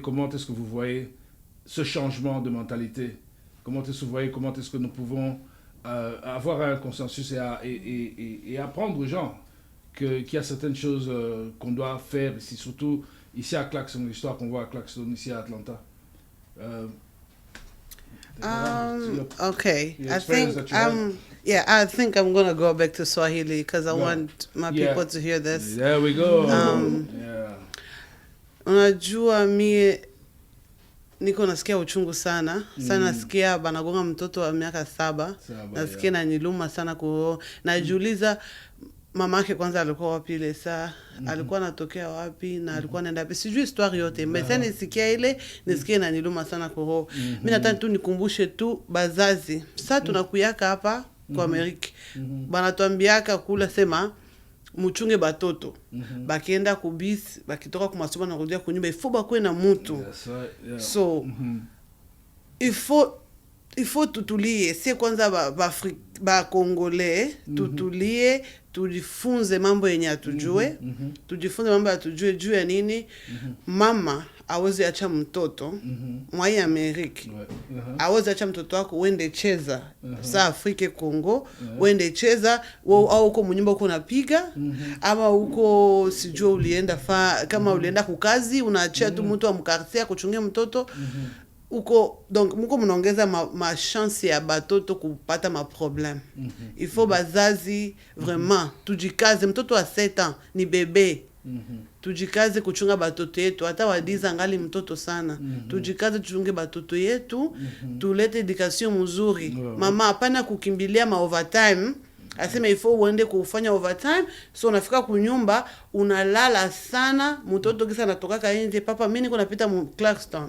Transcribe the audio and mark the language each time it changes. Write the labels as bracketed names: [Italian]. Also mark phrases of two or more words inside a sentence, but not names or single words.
[French] Comment est-ce que vous voyez ce changement de mentalité? Comment est-ce que vous voyez, comment est-ce que nous pouvons avoir un consensus et apprendre aux gens qu'il y a certaines choses qu'on doit faire ici, surtout ici à Claxton, l'histoire qu'on voit à Claxton, ici à Atlanta. [English] Okay. I think I'm gonna go back to Swahili because I want my people to hear this. There we go. [Swahili] Unajua mie niko nasikia uchungu sana. Sana nasikia banagonga mtoto wa miaka 7. Nasikia na niluma sana kuho. Najiuliza mama yake kwanza alikuwa wapi ile saa, alikuwa anatokea wapi na alikuwa anaenda wapi. Sijui story yote. Mbona nisikia ile, nisikia na niluma sana kuho. Mimi nataka tu nikumbushe tu bazazi. Sasa tunakuyaka hapa kwa Amerika. Banatuambiaka kula sema muchunge batoto. Bakienda kubisi, bakitoka kumasomo na kurudia kunyumba, ifo bakwe na mutu. So ifo tutulie, si kwanza ba Congolais, tutulie, tujifunze mambo yenye atujue, tujifunze mambo atujue juu ya nini. Mama awezi acha mtoto mwa Amerika. Awezi acha mtoto wako uende cheza sa Afrika Kongo, uende cheza au uko mnyumba uko unapiga, ama uko sijua ulienda kama ulienda kukazi unaachia tu mtu wa mkartia kuchungia mtoto. Uko donc mko mnaongeza ma chance ya batoto kupata ma problème. [French] Il faut [Swahili] bazazi vraiment tujikaze. Mtoto wa 7 ans ni bebe. Tujikaze kuchunga batoto yetu, hata wadiza ngali mtoto sana. Tujikaze tuchunge batoto yetu, tulete education mzuri. Mama hapana kukimbilia ma overtime. Asema ifo uende kufanya overtime, so unafika kunyumba unalala sana, mtoto kisa anatoka nje, papa mimi niko napita mu Claxton.